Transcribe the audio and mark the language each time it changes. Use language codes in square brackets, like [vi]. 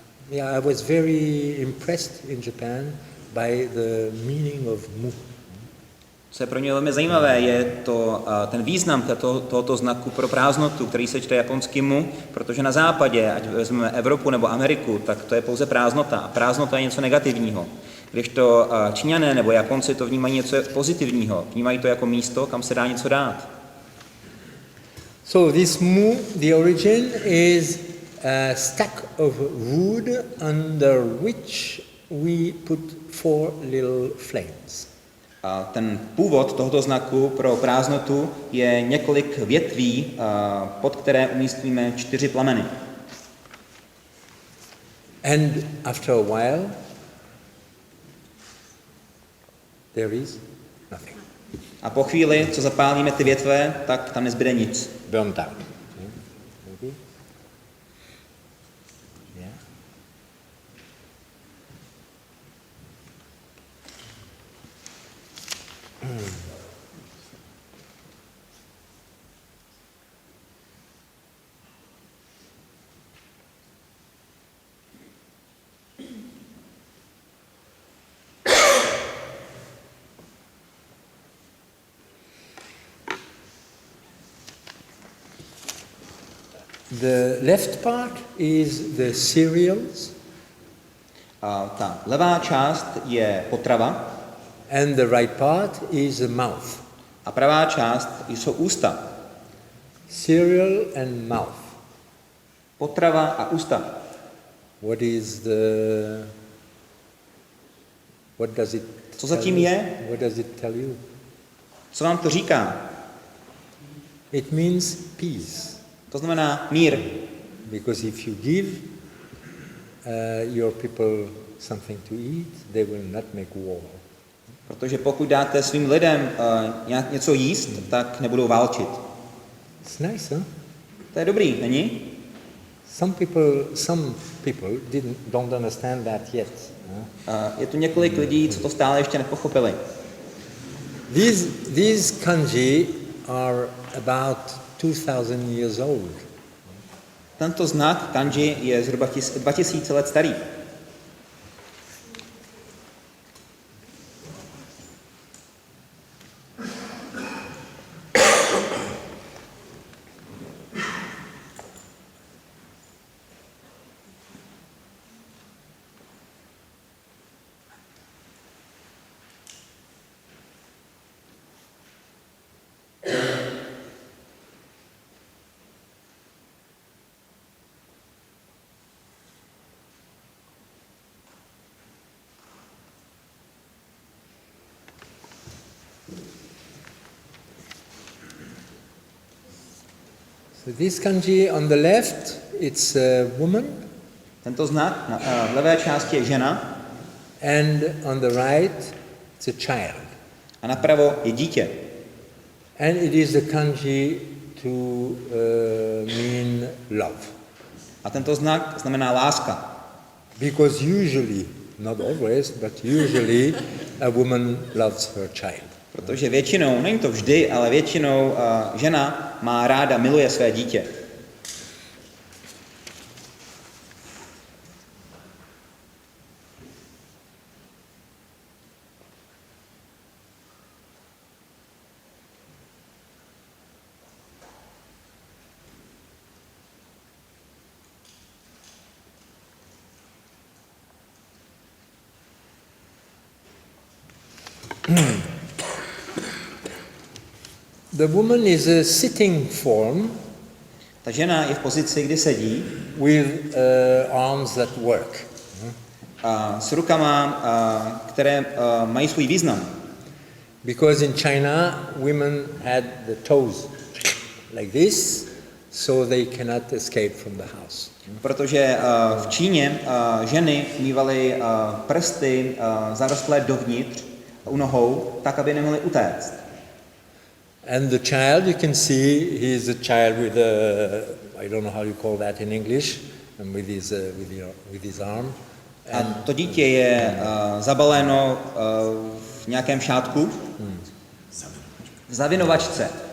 [en] I was very impressed in Japan by the meaning of mu. [cs] Co je pro mě velmi zajímavé, je to ten význam tohoto znaku pro prázdnotu, který se čte japonským mu, protože na západě, ať vezmeme Evropu nebo Ameriku, tak to je pouze prázdnota. A prázdnota je něco negativního. Kdežto Číňané nebo Japonci to vnímají něco pozitivního. Vnímají to jako místo, kam se dá něco dát. [en] So this mu, the origin is a stack of wood under which we put 4 little flames. [cs] A ten původ tohoto znaku pro prázdnotu je několik větví, pod které umístíme 4 plameny. [en] And after a while, there is nothing. [cs] A po chvíli, co zapálíme ty větve, tak tam nezbyde nic. [en] Burnt out. Okay. Yeah. The left part is the cereals. [cs] A ta levá část je potrava. [en] And the right part is the mouth. [cs] A pravá část jsou ústa. [en] Cereal and mouth. [cs] Potrava a ústa. [en] What does it [cs] Co zatím je? [en] What does it tell you? [cs] Co vám to říká? [en] It means peace. [cs] To znamená mír. [en] Because if you give your people something to eat, they will not make war. [cs] Protože pokud dáte svým lidem něco jíst, tak nebudou válčit. [en] It's nice, huh? [cs] To je dobrý, není? [en] Some people don't understand that yet. [cs] Je tu několik lidí, co to stále ještě nepochopili. [en] These kanji are about 2000 years old. [cs] Tento znak kanji je zhruba 2000 let starý. [en] This kanji on the left, it's a woman, [cs] Tento znak v levé části je žena [en] and on the right, it's a child. [cs] a napravo je dítě. [en] And it is the kanji to mean love. [cs] A tento znak znamená láska. [en] Because usually, not always, but usually a woman loves her child. [cs] Protože většinou, není to vždy, ale většinou žena má ráda, miluje své dítě. [en] The woman is a sitting form [cs] Ta žena je v pozici, kdy sedí [en] with arms that work. [cs] s rukama, které mají svůj význam. [en] Because in China, women had the toes like this, so they cannot escape from the house. [cs] Protože v Číně ženy mívaly prsty zarostlé dovnitř u nohou, tak, aby nemohly utéct. [en] And the child, you can see, he is a child with a, I don't know how you call that in English, and with his arm. [cs] A to dítě je zabaleno v nějakém šátku, v zavinovačce.